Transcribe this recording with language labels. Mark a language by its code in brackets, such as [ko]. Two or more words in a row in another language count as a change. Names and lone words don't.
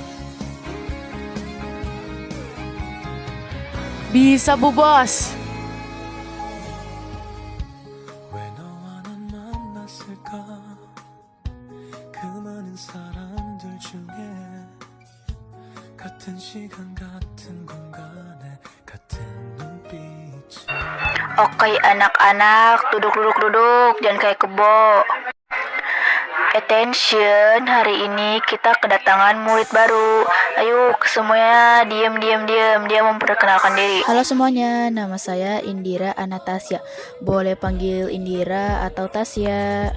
[id] Bisa Bu Bos. [ko] 왜 너와 난 만났을까 그 많은 사람들 중에 같은 시간 같은 공간에 같은 눈빛 [id] Oke anak-anak, duduk, jangan kayak kebo. Attention, hari ini kita kedatangan murid baru. Ayo semuanya diam. Dia memperkenalkan diri. Halo semuanya, nama saya Indira Anastasia. Boleh panggil Indira atau Tasya.